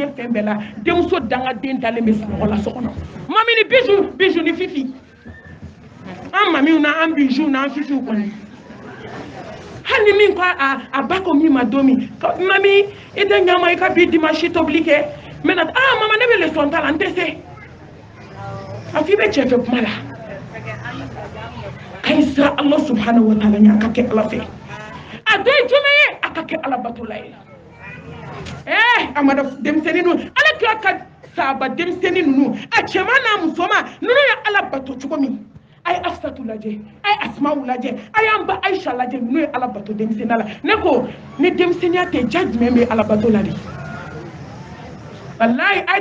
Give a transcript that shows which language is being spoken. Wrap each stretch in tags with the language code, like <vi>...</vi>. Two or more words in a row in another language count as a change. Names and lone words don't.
<bm>fɛn bɛɛ la denmuso dangaden dalen bɛ sunɔgɔ la so kɔnɔ mami ni Bijou ni Fifi an mamiw na an Bijou na an Fifiw kɔni hali min ko a ba ko min ma don min mami i tɛ ɲama i ka bi dimanche tobili kɛ mɛ na mama ne bɛ leçon ta la n tɛ se a fɔ i bɛ cɛ fɛ kuma la a ye siran</bm> <ar>الله سبحانه وتعالى</ar> <bm>ɲɛ a ka kɛ ala fɛ a dɔ ye jumɛn ye a ka kɛ ala batola ye a ma dɔn denmisɛnnin ninnu ala kira ka sahaba denmisɛnnin ninnu a cɛman n'a musoman ninnu ye ala bato cogo min a ye Afsatu lajɛ a ye Asma'u lajɛ a y'an ba Aisha lajɛ ninnu ye ala bato denmisɛnniya la ne ko ni denmisɛnniya tɛ ja jumɛn bɛ ala bato la de wallahi a ye</bm>